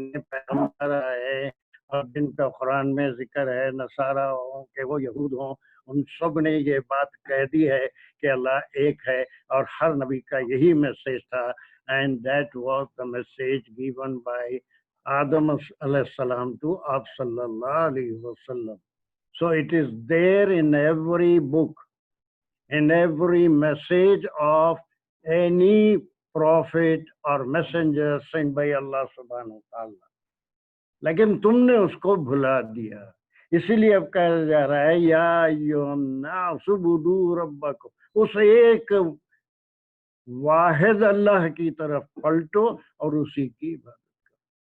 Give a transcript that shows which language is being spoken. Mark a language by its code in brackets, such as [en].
[ur] پیغمبر آئے اور جن کا قرآن میں ذکر ہے، نصارہ ہوں کہ وہ یہود ہوں، ان سب نے یہ بات کہہ دی ہے کہ اللہ ایک ہے، اور ہر نبی کا یہی میسیج تھا، [en] and that was the message given by Adam alayhi salam to Aap sallallahu alayhi wa sallam. So it is there in every book, in every message of any prophet or messenger sent by Allah subhanahu wa ta'ala. [ur] لیکن تم نے اس کو بھلا دیا، اسی لیے اب کہا جا رہا ہے [ar] یا ایھا الناس اعبدوا ربکم، [ur] اس ایک واحد اللہ کی طرف پلٹو اور اسی کی عبادت کرو۔